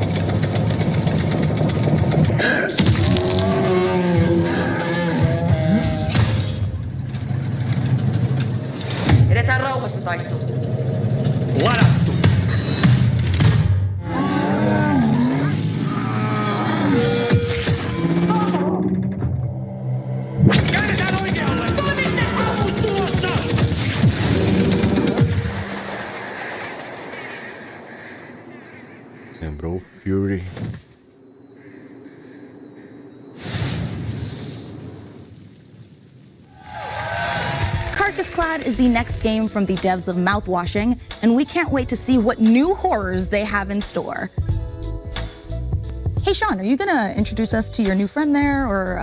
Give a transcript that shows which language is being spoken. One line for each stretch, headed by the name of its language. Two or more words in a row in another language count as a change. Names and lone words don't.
Finnish: Edetään rauhassa taistelu. Ladattu! Käännetään oikealle! Toimitte! Ammus tulossa!
Portuguese: Lembrou o Fury.
English: Carcass-Clad is the next game from the devs of Mouthwashing, and we can't wait to see what new horrors they have in store. Hey, Sean, are you gonna introduce us to your new friend there, or?